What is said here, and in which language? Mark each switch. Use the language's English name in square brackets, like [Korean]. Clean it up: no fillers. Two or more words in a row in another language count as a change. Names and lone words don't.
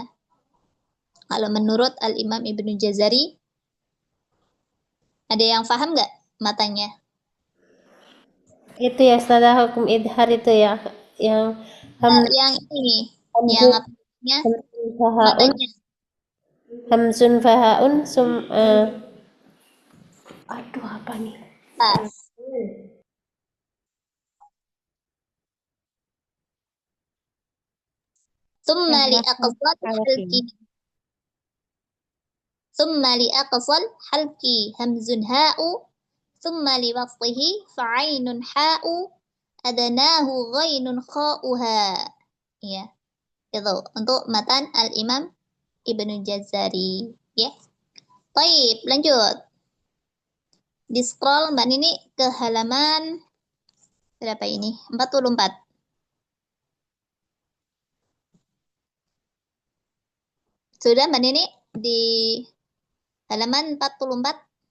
[Indonesian] Kalau menurut Al-Imam Ibnu Jazari, ada yang paham nggak matanya? Itu ya Ustazah, hukum idhar itu ya, yang yang ini, yang apa namanya? Matanya. [Arabic] همز فهاء [Indonesian] aduh apa nih? [Arabic] ثم لأقصى الحلق. ثم لأقصى الحلق همز هاء. ثم لوسطه فعين حاء. أدناه غين خاؤها. [Indonesian] Ya. Itu untuk matan Al-Imam Ibnu Jazari. Ya. Baik, lanjut. Di scroll Mbak Nini ke halaman berapa ini? 44. Sudah Mbak Nini di halaman 44.